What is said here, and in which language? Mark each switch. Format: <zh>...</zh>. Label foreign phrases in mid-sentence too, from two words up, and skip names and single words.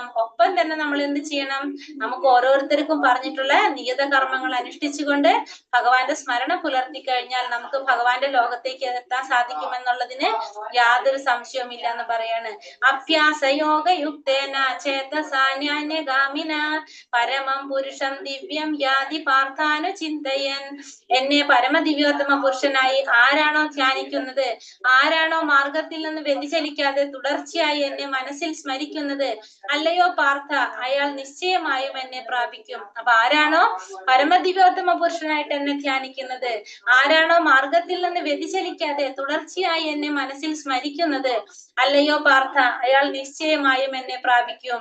<ml>ഒപ്പം തന്നെ നമ്മൾ എന്ത് ചെയ്യണം? നമുക്ക് ഓരോരുത്തർക്കും പറഞ്ഞിട്ടുള്ള നിയത കർമ്മങ്ങൾ അനുഷ്ഠിച്ചുകൊണ്ട് ഭഗവാന്റെ സ്മരണ പുലർത്തി കഴിഞ്ഞാൽ നമുക്ക് ഭഗവാന്റെ ലോകത്തേക്ക് എത്താൻ സാധിക്കുമെന്നുള്ളതിന് യാതൊരു സംശയവും ഇല്ല എന്ന് പറയാണ്.</ml> <sa>അഭ്യാസയോഗയുക്തേന ചേതസാന്യഗാമിന പരമം പുരുഷം ദിവ്യം യാതി പാർത്ഥാനു ചിന്തയൻ.</sa> <ml>എന്നെ പരമദിവ്യോത്തമ പുരുഷനായി ആരാണോ ധ്യാനിക്കുന്നത്, ആരാണോ മാർഗത്തിൽ നിന്ന് വ്യതിചലിക്കാതെ തുടർച്ചയായി എന്നെ മനസ്സിൽ സ്മരിക്കുന്നത്, അല്ലയോ പാർത്ഥ, അയാൾ നിശ്ചയമായും എന്നെ പ്രാപിക്കും. അപ്പൊ ആരാണോ പരമദിവ്യോത്തമ പുരുഷനായിട്ട് എന്നെ ധ്യാനിക്കുന്നത്, ആരാണോ മാർഗത്തിൽ നിന്ന് വ്യതിചലിക്കാതെ തുടർച്ചയായി എന്നെ മനസ്സിൽ സ്മരിക്കുന്നത്, അല്ലയോ പാർത്ഥ, അയാൾ നിശ്ചയമായും എന്നെ പ്രാപിക്കും.</ml>